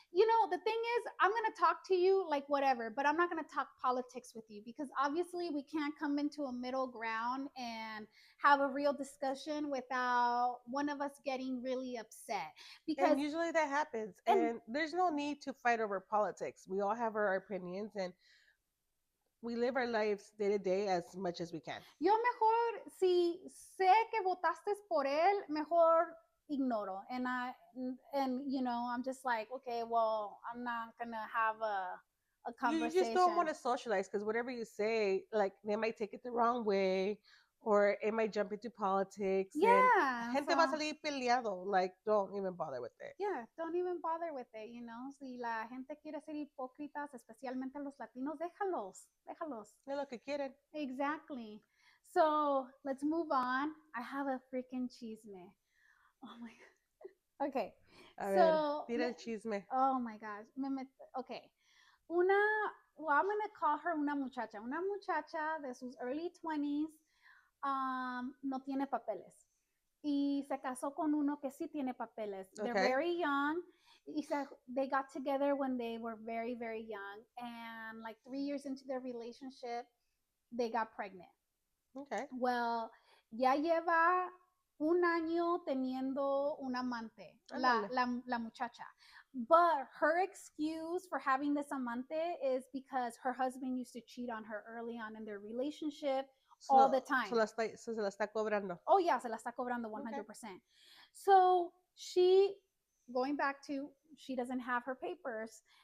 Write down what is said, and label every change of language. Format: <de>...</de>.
<en>The thing is, I'm gonna talk to you like whatever, but I'm not gonna talk politics with you because obviously we can't come into a middle ground and have a real discussion without one of us getting really upset. Because and usually that happens, and there's no need to fight over politics. We all have our opinions, and we live our lives day to day as much as we can.</en> <es>Yo mejor, si sé que votaste por él, mejor ignoro.</es> <en>And I'm just like, okay, well, I'm not gonna have a a You just don't conversation. want to socialize because whatever you say, like they might take it the wrong way, or it might jump into politics, and Yeah,</en> <es>gente va a</es> <en>so</en> <es>salir peleado.</es> <en>Like, don't even bother with it. yeah, don't even bother with it, you know.</en> <es>Si la gente quiere ser hipócritas, especialmente los latinos, déjalos, déjalos. Es lo que quieren.</es> <en>Exactly. So let's move on. I have a freaking chisme. Oh my god. Okay.</en> <es>A ver,</es> <en>So,</en> <es>tira el chisme.</es> <en>oh my gosh. Okay. Una, well, I'm going to call her</en> <es>una muchacha. Una muchacha de sus</es> <en>early 20s,</en> <es>no tiene papeles. Y se casó con uno que sí tiene papeles.</es> <en>They're Okay. very young. They got together when they were very, very young. And like 3 years into their relationship, they got pregnant. Okay.</en> <es>Well, ya lleva un año teniendo un amante, Ándale. la muchacha.</es> <en>But her excuse for having this amante is because her husband used to cheat on her early on in their relationship all the time.</en> <es>Se la está cobrando.</es> <en>Oh, yeah,</en> <es>se la está cobrando</es> <en>Okay. 100%. So she, going back to, she doesn't have her papers.</en>